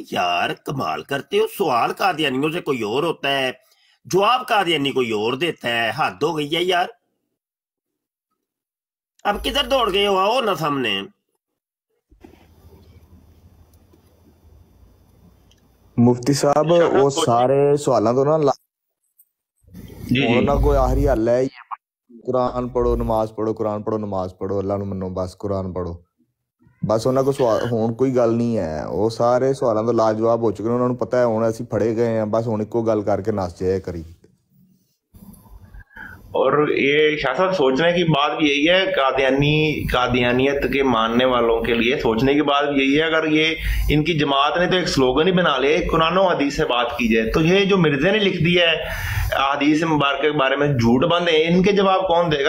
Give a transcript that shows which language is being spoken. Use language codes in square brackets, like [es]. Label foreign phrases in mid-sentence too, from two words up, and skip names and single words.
[ur] یار کمال کرتے ہو، سوال قادیانیوں سے کوئی اور ہوتا ہے، جواب قادیانی کوئی اور دیتا ہے، حد ہو گئی ہے یار. اب کدھر دوڑ گئے ہو، آؤ نا سامنے. مفتی صاحب وہ سارے سوالوں تو نا کوئی آخری حل ہے, قرآن پڑھو نماز پڑھو، قرآن پڑھو نماز پڑھو، اللہ [pa] ਨੂੰ ਮੰਨੋ, [ur] بس قرآن پڑھو، بس [pa] ਉਹਨਾਂ ਕੋ ਸਵਾਲ ਹੁਣ ਕੋਈ ਗੱਲ ਨਹੀਂ ਹੈ। ਉਹ ਸਾਰੇ ਸਵਾਲਾਂ ਤੋਂ ਲਾਜਵਾਬ ਹੋ ਚੁੱਕੇ ਨੇ, ਉਹਨਾਂ ਨੂੰ ਪਤਾ ਹੈ ਹੁਣ ਅਸੀਂ ਫੜੇ ਗਏ ਆ, ਬਸ ਹੁਣ ਇੱਕੋ ਗੱਲ ਕਰਕੇ ਨੱਸ ਜਾਇਆ ਕਰੀ। [ur] اور یہ شاہ صاحب سوچنے کی بات بھی یہی ہے، قادیانیت کے ماننے والوں کے لیے سوچنے کی بات بھی یہی ہے، اگر یہ ان کی جماعت نے تو ایک سلوگن ہی بنا لیا، قرآن اور حدیث سے بات کی جائے، تو یہ جو مرزے نے لکھ دیا ہے حدیث مبارک کے بارے میں جھوٹ بند ہے، ان کے جواب کون دے گا?